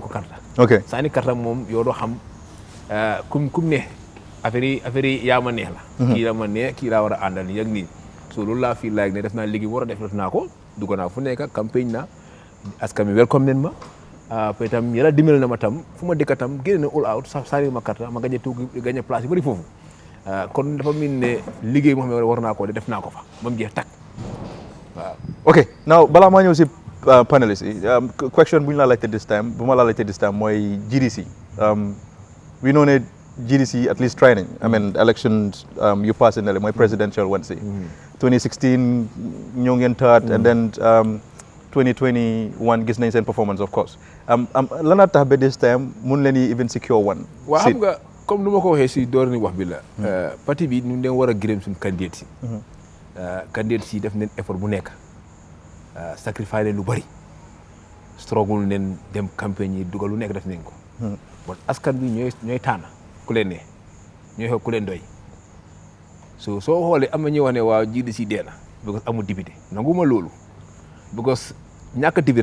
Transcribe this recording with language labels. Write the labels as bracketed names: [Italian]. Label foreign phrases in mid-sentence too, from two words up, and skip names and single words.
[Wolof] ko karta sànni karta moom yow doo xam kum ne affaire yi yaa ma neex la kii la ma neex kii laa war a àndal nii ak nii so loolu laa fii laaj ne def naa liggéey war a def naa ko dugg naa fu nekk campagne na askan mi welcome nen ma peut tam yàlla dimbali na ma tam fu ma dëkk tam génne na [English] all out [Wolof] sànni ma karta ma gagné tuuti gagné place yu bëri foofu kon dafa mel ne liggéey moo xam ne war naa ko def naa ko fa ba mu jeex tàkk waaw. [English] ok now [Wolof] balaa maa ñëw si panelist yi question bu ñu la laajte [English] this time [Wolof] bu ma la laajte [English] this time [Wolof] mooy GDC [English] we know [Wolof] ne GDC [English] at least training I mean elections you [Wolof] passé na le mooy [English] presidential one [Wolof] si 2016 ñoo ngeen [English] third and then 2021 [Wolof] gis nañ seen performance [English] of course [Wolof] lan a tax ba [English] this time [Wolof] mun leen yi even secure one waaw xam nga comme nu ma ko waxee si door ni wax bi la parti bi ñu leen war a gërëm suñu candidate si candidate si def neen effort bu nekk sacrifice leen lu bëri struggle neen dem campagne yi dugal lu nekk def nañ ko bon askan bi ñooy tànn ku leen ne ñooy xool ku leen doy soo xoolee am na ñuy wax ne waaw GDC dee na because amul député nanguma loolu because ñàkk député